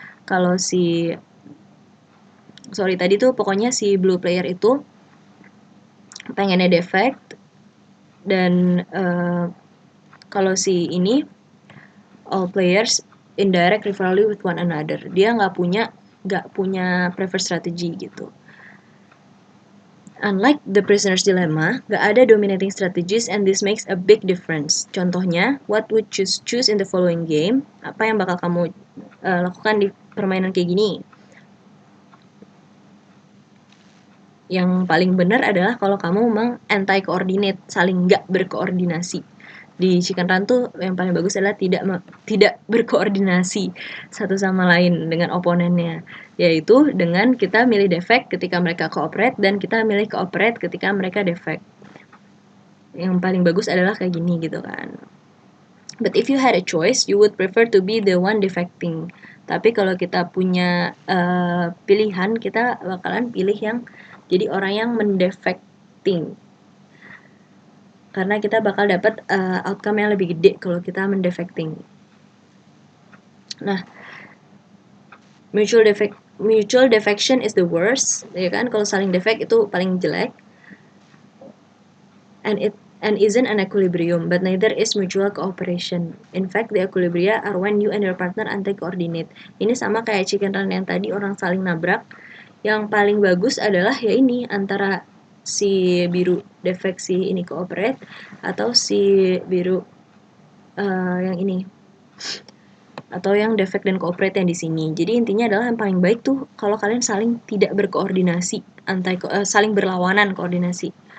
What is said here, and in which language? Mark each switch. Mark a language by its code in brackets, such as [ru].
[id] Kalau tadi tuh pokoknya si blue player itu pengennya defect, dan kalau si ini [en] all players indirect rivalry with one another. [id] Dia nggak punya preferred strategy gitu. [en] Unlike the Prisoner's Dilemma, [id] nggak ada [en] dominating strategies and this makes a big difference. [id] Contohnya, [en] what would you choose in the following game? [id] Apa yang bakal kamu lakukan di permainan kayak gini? Yang paling benar adalah kalau kamu memang anti-coordinate, saling nggak berkoordinasi. Di Chicken Run tuh yang paling bagus adalah tidak berkoordinasi satu sama lain dengan oponennya, yaitu dengan kita milih defect ketika mereka cooperate dan kita milih cooperate ketika mereka defect. Yang paling bagus adalah kayak gini gitu kan. [en] But if you had a choice, you would prefer to be the one defecting. [id] Tapi kalau kita punya pilihan, kita bakalan pilih yang jadi orang yang mendefecting. Karena kita bakal dapat outcome yang lebih gede kalau kita mendefecting. [en] Nah, mutual defection is the worst, [id] ya kan? Kalau saling defect itu paling jelek. [en] And isn't an equilibrium, but neither is mutual cooperation. In fact, the equilibria are when you and your partner anti-coordinate. [id] Ini sama kayak Chicken Run yang tadi, orang saling nabrak. Yang paling bagus adalah ya ini, antara si biru defect si ini cooperate, atau si biru yang ini, atau yang defect dan cooperate yang di sini. Jadi intinya adalah yang paling baik tuh kalau kalian saling tidak berkoordinasi, saling berlawanan koordinasi.